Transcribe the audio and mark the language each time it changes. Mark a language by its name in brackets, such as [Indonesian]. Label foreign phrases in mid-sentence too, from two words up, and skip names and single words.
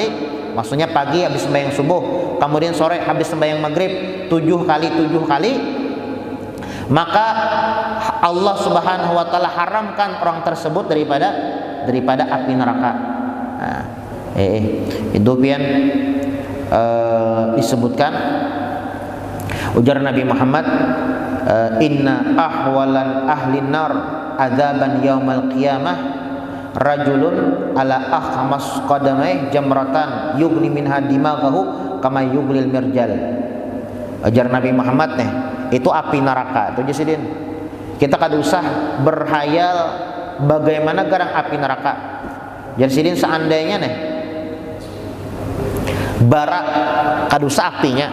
[Banjar] Maksudnya pagi habis sembahyang subuh, kemudian sore habis sembahyang maghrib 7 kali, maka Allah Subhanahu wa taala haramkan orang tersebut daripada api neraka. Nah, itu pian disebutkan ujar Nabi Muhammad, [Arabic] إن أهون أهل النار عذابا يوم القيامة رجل على أخمص قدميه جمرتان يغلي منها دماغه كما يغلي المرجل. [Banjar] Ujar Nabi Muhammad nih, itu api neraka. Itu jasidin. Kita kada usah berhayal bagaimana garang api neraka. Jasidin seandainya nih bara kada usah apinya.